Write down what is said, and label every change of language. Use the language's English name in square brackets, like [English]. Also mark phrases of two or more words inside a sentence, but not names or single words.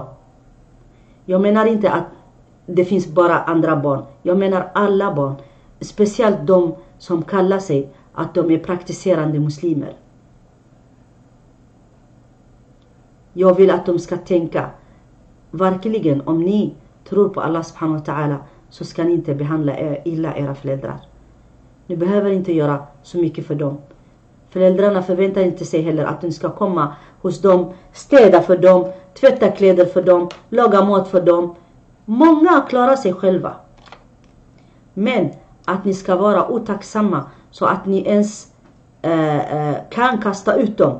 [Swedish] Jag menar inte att det finns bara andra barn. Jag menar alla barn. Speciellt de som kallar sig att de är praktiserande muslimer. Jag vill att de ska tänka. Verkligen, om ni tror på Allah [Arabic] سبحانه وتعالى, [Swedish] så ska ni inte behandla illa era föräldrar. Ni behöver inte göra så mycket för dem. Föräldrarna förväntar inte sig heller att ni ska komma hos dem, städa för dem, tvätta kläder för dem, laga mat för dem. Många klarar sig själva. Men att ni ska vara otacksamma så att ni ens kan kasta ut dem.